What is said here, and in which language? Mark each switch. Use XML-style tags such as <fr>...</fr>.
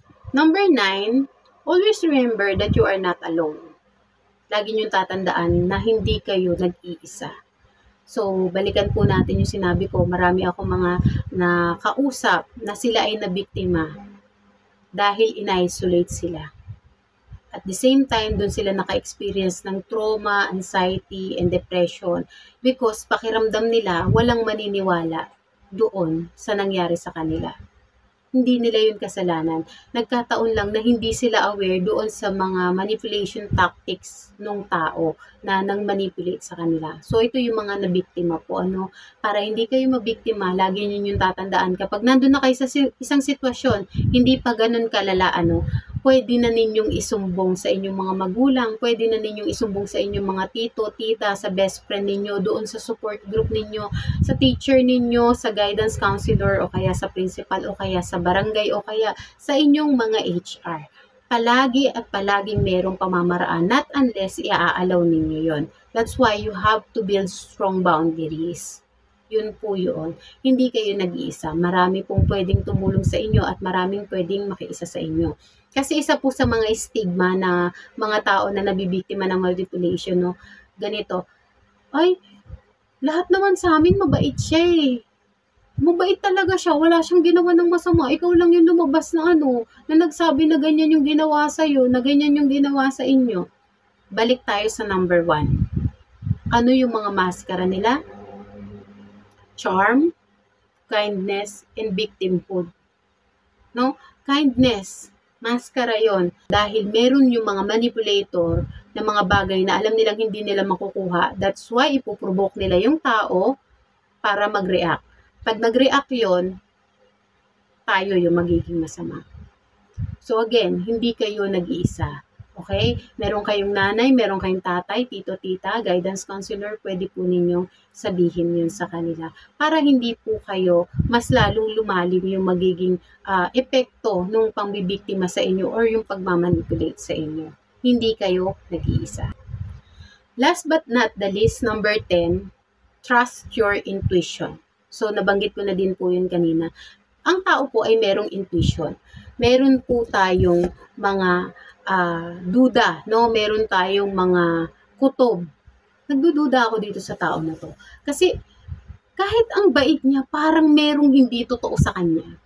<en>Number 9, always remember that you are not alone.</en> <tl>Lagi niyong tatandaan na hindi kayo nag-iisa. So, balikan po natin yung sinabi ko. Marami ako mga nakausap na sila ay nabiktima dahil in-isolate sila.</tl> <en>At the same time,</en> <tl>dun sila naka-experience ng trauma, anxiety, and depression because pakiramdam nila walang maniniwala doon sa nangyari sa kanila. Hindi nila yun kasalanan. Nagkataon lang na hindi sila aware doon sa mga manipulation tactics ng tao na nang-manipulate sa kanila. So, ito yung mga nabiktima po. Para hindi kayo mabiktima, lagi niyo yung tatandaan. Kapag nandun na kayo sa isang sitwasyon, hindi pa ganun kalala, pwede na ninyong isumbong sa inyong mga magulang, pwede na ninyong isumbong sa inyong mga tito, tita, sa best friend ninyo, doon sa support group ninyo, sa teacher ninyo, sa guidance counselor, o kaya sa principal, o kaya sa barangay, o kaya sa inyong mga HR. Palagi at palaging merong pamamaraan,</tl> <en>not unless</en> <tl>i-aalaw ninyo yon.</tl> <en>That's why you have to build strong boundaries.</en> <tl>Yun po yun. Hindi kayo nag-iisa. Marami pong pwedeng tumulong sa inyo at maraming pwedeng makiisa sa inyo. Kasi isa po sa mga stigma na mga tao na nabibiktima ng manipulation, ganito, ay, lahat naman sa amin mabait siya eh. Mabait talaga siya, wala siyang ginawa ng masama. Ikaw lang yung lumabas na na nagsabi na ganyan yung ginawa sa'yo, na ganyan yung ginawa sa inyo. Balik tayo sa number 1. Ano yung mga maskara nila?</tl> <en>Charm, kindness, and victimhood.</en> <tl>Kindness, maskara yon. Dahil meron yung mga manipulator na mga bagay na alam nilang hindi nila makukuha.</tl> <en>That's why</en> <tl>ipoprovoke nila yung tao para mag-react. Pag nag-react yon, tayo yung magiging masama. So again, hindi kayo nag-iisa. Okay? Meron kayong nanay, meron kayong tatay, tito, tita, guidance counselor, pwede po ninyong sabihin yun sa kanila. Para hindi po kayo mas lalong lumalim yung magiging epekto ng pangbibiktima sa inyo or yung pagmamanipulate sa inyo. Hindi kayo nag-iisa.</tl> <en>Last but not the least, number 10, trust your intuition.</en> <tl>So, nabanggit ko na din po yun kanina. Ang tao po ay merong intuition. Meron po tayong mga duda, meron tayong mga kutob. Nagdududa ako dito sa tao na to. Kasi kahit ang bait niya, parang merong hindi totoo sa kanya.</tl>